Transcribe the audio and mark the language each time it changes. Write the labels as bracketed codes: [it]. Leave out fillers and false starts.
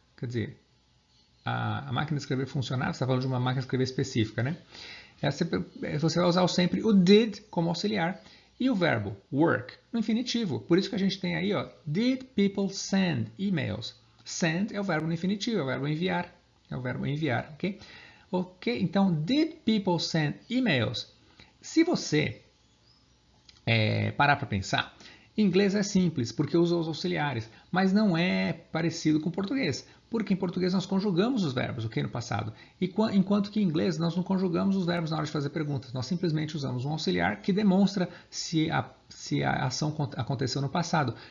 [pt] Quer dizer, a máquina de escrever funcionar? Você está falando de uma máquina de escrever específica, né? Você vai usar sempre o did como auxiliar e o verbo work no infinitivo. Por isso que a gente tem aí, ó, [en] did people send emails? [pt] Send é o verbo no infinitivo, é o verbo enviar. É o verbo enviar, ok? Ok, então, [en] did people send emails? [pt] Se você parar para pensar, em inglês é simples, porque usa os auxiliares, mas não é parecido com o português, porque em português nós conjugamos os verbos, ok, no passado, enquanto que em inglês nós não conjugamos os verbos na hora de fazer perguntas, nós simplesmente usamos um auxiliar que demonstra se a ação aconteceu no passado.